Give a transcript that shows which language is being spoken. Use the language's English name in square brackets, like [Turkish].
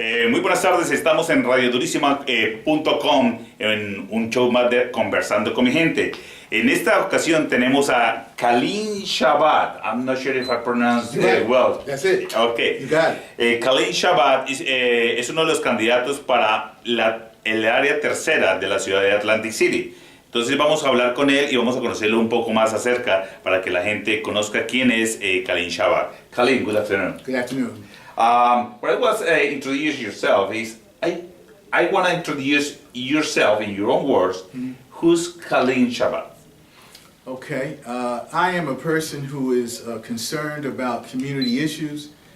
[Spanish] Muy buenas tardes, estamos en radiodurísima.com en un show más de Conversando con mi gente. En esta ocasión tenemos a Kaleem Shabazz. [English] I'm not sure if I pronounced it well. That's it. Okay. You got it. [Spanish] Kaleem Shabazz es uno de los candidatos para el área tercera de la ciudad de Atlantic City. Entonces vamos a hablar con él y vamos a conocerlo un poco más acerca para que la gente conozca quién es Kaleem Shabazz. [English] Kaleem, good afternoon. Good afternoon. What I was introduce yourself is I want to introduce yourself in your own words. Mm-hmm. Who's Kaleem Shabazz? Okay. I am a person who is concerned about community issues.